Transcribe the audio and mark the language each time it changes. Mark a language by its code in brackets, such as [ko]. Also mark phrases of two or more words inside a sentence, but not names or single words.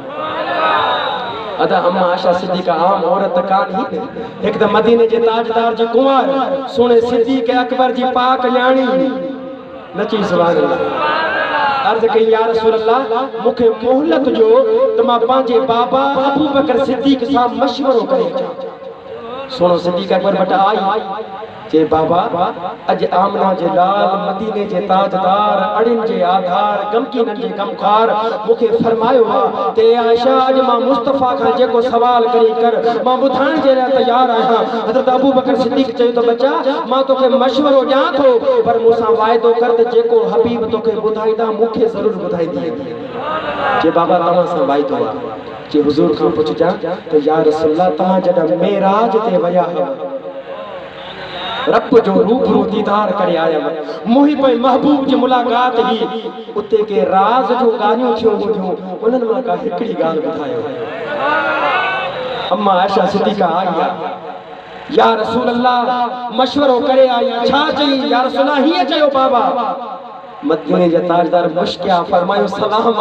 [sd] अदा अम्मा आयशा सिद्दीक़ा आम औरत कान ही, हिकु त मदीने जे ताजदार जी कुंवार, सुणे सिद्दीक़ अकबर जी पाक न्याणी, नची [ar] سبحان الله. [sd] अर्ज़ कई [ar] يا رسول الله, [sd] मूंखे मोहलत जो त मां पंहिंजे बाबा अबू बकर सिद्दीक़ सां मशवरो करे अचां। सुनो सिद्दीक़ अकबर वटि आई, जे बाबा अज आमना जे लाल मदीने जे ताजदार अड़िन जे आधार गमकीनन जे गमखार मूंखे फरमायो आहे ते आयशा अज मां मुस्तफ़ा खां जेको सवाल करी कर मां ॿुधाइण जे लाइ तयार आहियां। हज़रत अबू बकर सिद्दीक़ चयो त बच्चा, मां तोखे मशवरो ॾियां थो, पर मूंसां वाइदो कर त जेको हबीब तोखे ॿुधाईंदा मूंखे ज़रूरु ॿुधाईंदी। जे बाबा तव्हां सां वाइदो आहे, जे हुज़ूर खां पुछजां त [ar] يا رسول الله, [sd] तव्हां जॾहिं मेराज ते विया रब जो रूबरू दीदार करे आया, मुही पे महबूब जी मुलाकात ही, उते के राज जो ॻाल्हियूं थियूं हूंदियूं, उन्हनि मां का हिकिड़ी ॻाल्हि ॿुधायो। अम्मा आयशा सिद्दीक़ा आई, [ar] يا رسول الله [sd] मशवरो करे आई, छा चई? [ar] يا رسول الله [sd] हीअं चयो बाबा। मदीने जे ताजदार मुश्किया फरमायो सलामा।